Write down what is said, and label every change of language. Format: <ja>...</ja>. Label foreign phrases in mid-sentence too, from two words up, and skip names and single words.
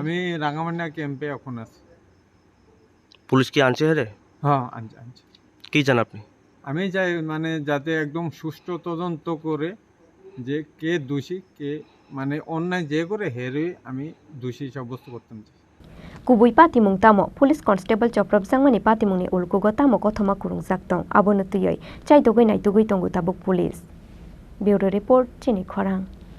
<bn>আমি রাঙ্গামাটিয়া ক্যাম্পে এখন আছি পুলিশ কি আনছে হেরে হ্যাঁ আনছে কি চান আপনি আমি চাই মানে যাতে একদম সুষ্ঠু তদন্ত করে যে কে দোষী কে মানে অন্যায় যে করে হেরে আমি দোষী সাব্যস্ত করতাম</bn> <trp>Kubui Patimung Tamo,</trp> <en>Police Constable</en> <trp>Choprop Zangmani Patimuni Ulkugo Tamo Kothoma Kurung Zaktong, Abonutuyoi, Chai Tugui Nai Tugui Tongu Tabuk Police.</trp> <en>Bureau Report,</en> <trp>Chini Khorang.</trp>